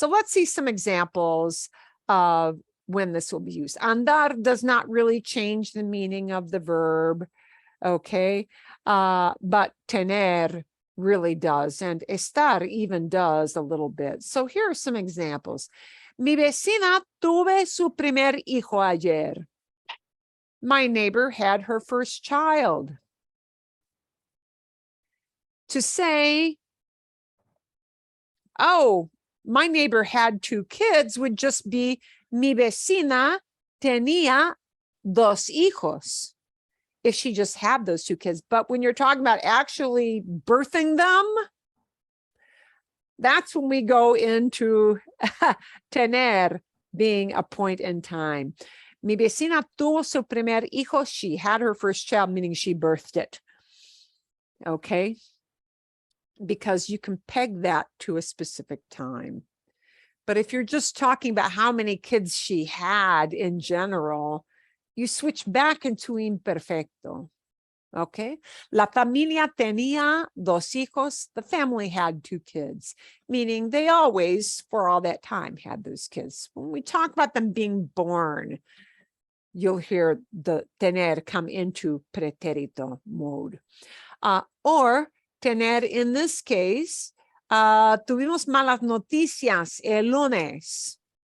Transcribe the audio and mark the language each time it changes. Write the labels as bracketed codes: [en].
[en] So let's see some examples of when this will be used. Andar does not really change the meaning of the verb, okay? But tener really does, and estar even does a little bit. So here are some examples. [es] Mi vecina tuve su primer hijo ayer. [en] My neighbor had her first child. To say, oh, my neighbor had 2 kids would just be [es] mi vecina tenía dos hijos, [en] if she just had those 2 kids. But when you're talking about actually birthing them, that's when we go into tener being a point in time. [es] Mi vecina tuvo su primer hijo. [en] She had her first child, meaning she birthed it. Okay? Because you can peg that to a specific time. But if you're just talking about how many kids she had in general, you switch back into imperfecto. Okay? [es] La familia tenía dos hijos. [en] The family had 2 kids, meaning they always, for all that time, had those kids. When we talk about them being born, you'll hear the tener come into preterito mode. Or tener in this case, [es] tuvimos malas noticias el lunes.